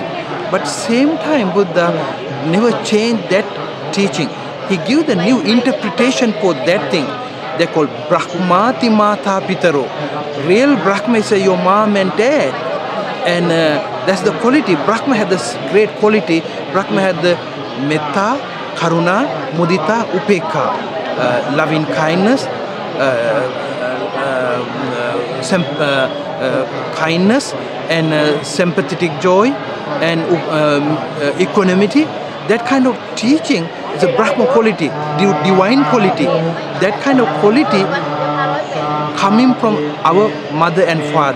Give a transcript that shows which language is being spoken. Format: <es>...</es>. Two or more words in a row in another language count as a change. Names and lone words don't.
<en>But same time Buddha never changed that teaching. He gave the new interpretation for that thing. They call</en> <pi>Brahmati Mata Pitaro.</pi> <en>Real Brahma is your mom and dad. And that's the quality. Brahma had this great quality. Brahma had the</en> <pi>metta, karuna, mudita, upekha,</pi> <en>loving kindness, kindness and sympathetic joy and equanimity. That kind of teaching is a Brahma quality, divine quality. That kind of quality coming from our mother and father.</en>